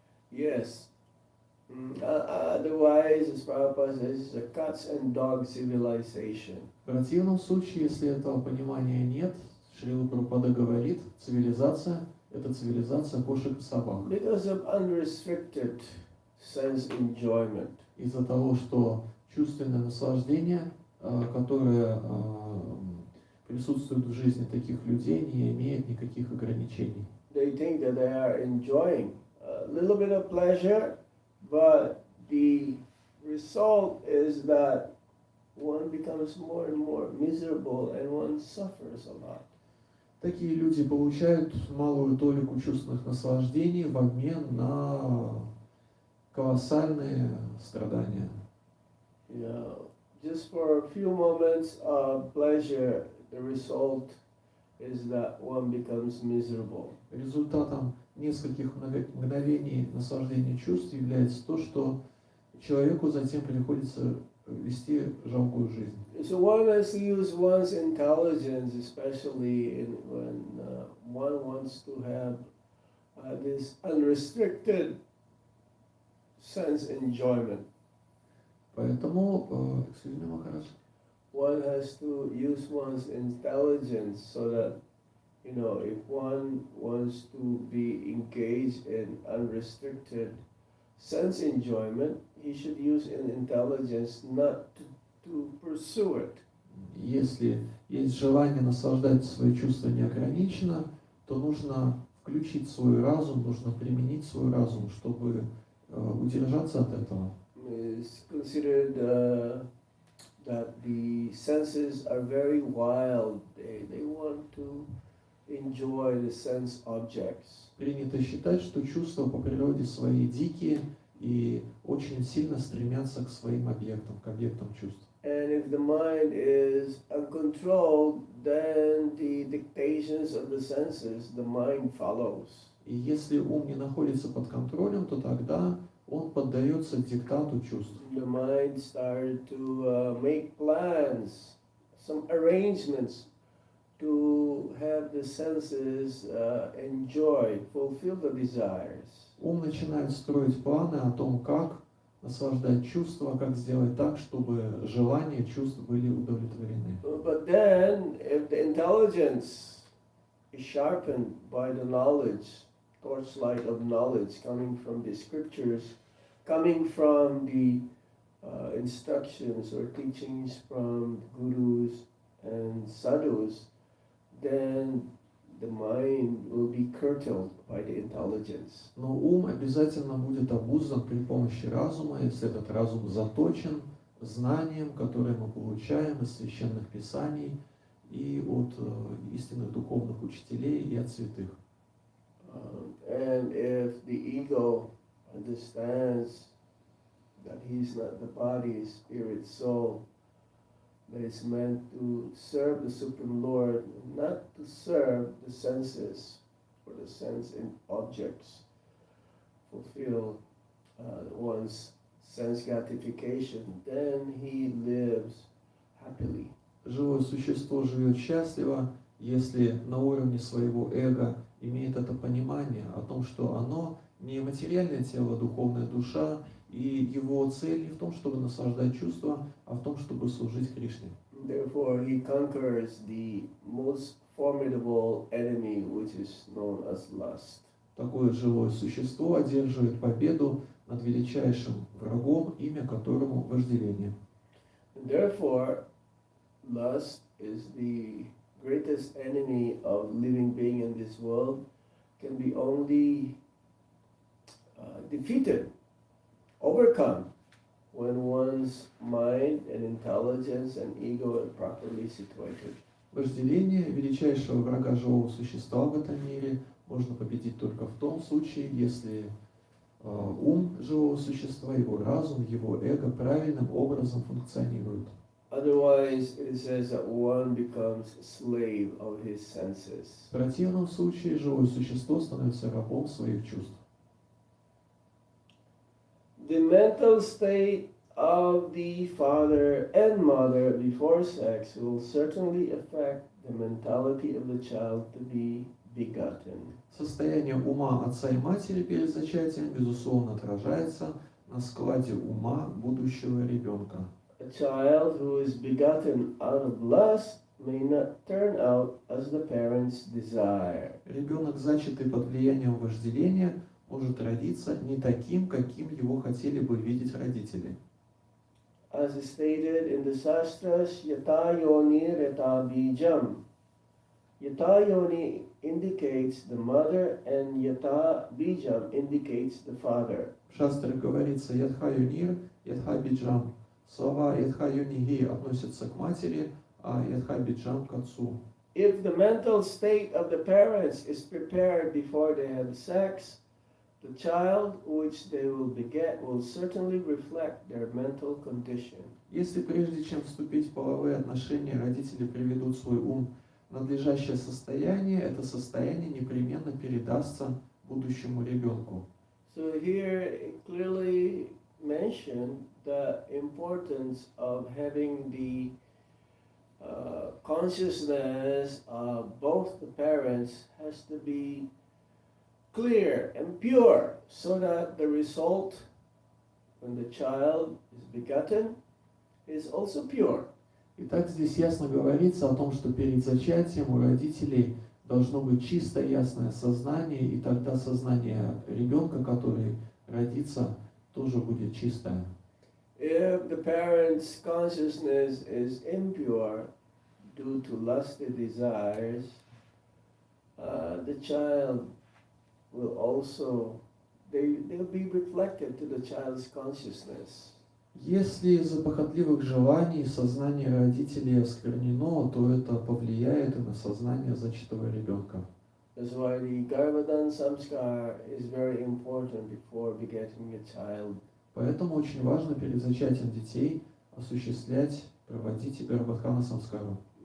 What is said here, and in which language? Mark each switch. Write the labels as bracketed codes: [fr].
[en] Yes. Otherwise, as Prabhupada says, it's a cats and dog civilization. [ru] В противном случае, если этого понимания нет, Шрила Прабхупада говорит, цивилизация – это цивилизация кошек и собак. [en] Because of unrestricted sense enjoyment. [ru] Из-за того, что чувственное наслаждение, которое присутствует в жизни таких людей, не имеет никаких ограничений. [en] They think that they are enjoying a little bit of pleasure, but the result is that one becomes more and more miserable and one suffers a lot. [ru] Такие люди получают малую толику чувственных наслаждений в обмен на колоссальные страдания. [en] You know, just for a few moments of pleasure, the result is that one becomes miserable. [ru] Результатом нескольких мгновений наслаждения чувств является то, что человеку затем приходится вести жалкую жизнь. [en] So one has to use one's intelligence, especially when one wants to have this unrestricted sense enjoyment. [ru] Поэтому, [en] excuse me, Maharaj, One has to use one's intelligence so that, you know, if one wants to be engaged in unrestricted sense enjoyment, he should use an intelligence not to pursue it. [ru] если есть желание наслаждать свои чувства неограниченно, то нужно включить свой разум, нужно применить свой разум, чтобы удержаться от этого. [en] It's considered that the senses are very wild. They want to enjoy the sense objects. [ru] Принято считать, что чувства по природе своей дикие и очень сильно стремятся к своим объектам, к объектам чувств. [en] And if the mind is uncontrolled, then the dictations of the senses, the mind follows. [ru] И если ум не находится под контролем, то тогда он поддается диктату чувств. [en] The mind started to make plans, some arrangements to have the senses enjoy, fulfill the desires. [ru] Ум начинает строить планы о том, как наслаждать чувства, как сделать так, чтобы желания чувств были удовлетворены. [en] But then, if the intelligence is sharpened by the knowledge, torchlight of knowledge coming from the scriptures, coming from the instructions or teachings from gurus and sadhus, then the mind will be curtailed by the intelligence. [ru] Но ум обязательно будет обуздан при помощи разума, если этот разум заточен знанием, которое мы получаем из священных писаний и от истинных духовных учителей и от святых. [en] And if the ego understands that he's not the body, spirit, soul, that is meant to serve the Supreme Lord, not to serve the senses or the sense in objects, fulfill one's sense gratification, then he lives happily. [ru] Живое существо живет счастливо, если на уровне своего эго имеет это понимание о том, что оно не материальное тело, духовная душа, и его цель не в том, чтобы наслаждать чувства, а в том, чтобы служить Кришне. [en] Therefore, he conquers the most formidable enemy, which is known as lust. [ru] Такое живое существо одерживает победу над величайшим врагом, имя которому вожделение. [en] Therefore, lust is the greatest enemy of living being in this world, can be only defeated, overcome, when one's mind and intelligence and ego are properly situated. [ru] Вожделение величайшего врага живого существа в этом мире можно победить только в том случае, если ум живого существа, его разум, его эго правильным образом функционируют. [en] Otherwise, it says that one becomes slave of his senses. [ru] В противном случае живое существо становится рабом своих чувств. [en] The mental state of the father and mother before sex will certainly affect the mentality of the child to be begotten. [ru] Состояние ума отца и матери перед зачатием, безусловно, отражается на складе ума будущего ребенка. [en] A child who is begotten out of lust may not turn out as the parents desire. [ru] Ребенок, зачатый под влиянием вожделения, может родиться не таким, каким его хотели бы видеть родители. [en] As is stated in the Shastras, Yata Yoni Reta Bijam. Yata Yoni indicates the mother and Yata Bijam indicates the father. [ru] В шастре говорится «Ядха юнир, ядха биджам». Слова «Ядха юниги» относятся к матери, а «Ядха биджам» к отцу. [en] If the mental state of the parents is prepared before they have sex, the child which they will beget will certainly reflect their mental condition. [ru] Если прежде чем вступить в половые отношения, родители приведут свой ум в надлежащее состояние, это состояние непременно передастся будущему ребенку. [en] So here it clearly mentioned the importance of having the consciousness of both the parents has to be clear and pure, so that the result when the child is begotten is also pure. [ru] Итак, здесь ясно говорится о том, что перед зачатием у родителей должно быть чистое, ясное сознание, и тогда сознание ребенка, который родится, тоже будет чистое. [en] If the parent's consciousness is impure due to lusty desires, the child will also, they'll be reflected to the child's consciousness. [ru] Если из-за похотливых желаний сознание родителей осквернено, то это повлияет и на сознание зачатого ребенка. [en] That's why the Garbhadan Samskar is very important before begetting a child. [ru] Поэтому очень важно перед зачатием детей осуществлять, проводить Гарбхадхана самскару.